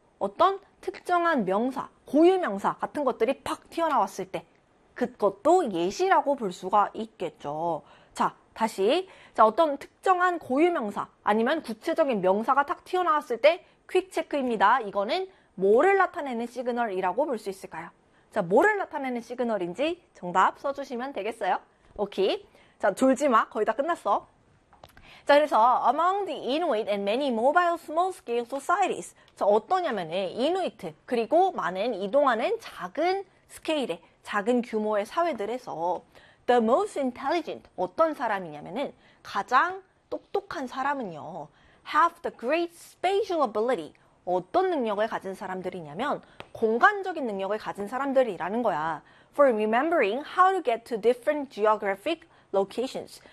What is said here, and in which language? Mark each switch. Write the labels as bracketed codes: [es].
[ko] 어떤 특정한 명사, 고유 명사 같은 것들이 팍 튀어나왔을 때, 그것도 예시라고 볼 수가 있겠죠. 자, 다시. 자, 어떤 특정한 고유 명사, 아니면 구체적인 명사가 탁 튀어나왔을 때, 퀵 체크입니다. 이거는 뭐를 나타내는 시그널이라고 볼수 있을까요? 자, 뭐를 나타내는 시그널인지 정답 써주시면 되겠어요? 오케이. 자, 졸지 마. 거의 다 끝났어. 자, 그래서, [en] among the Inuit and many mobile small scale societies. [ko] 자, 어떠냐면은, Inuit, 그리고 많은 이동하는 작은 스케일의, 작은 규모의 사회들에서, [en] the most intelligent, [ko] 어떤 사람이냐면은, 가장 똑똑한 사람은요, [en] have the great spatial ability. [ko] 어떤 능력을 가진 사람들이냐면, 공간적인 능력을 가진 사람들이라는 거야. [en] For remembering how to get to different geographic locations.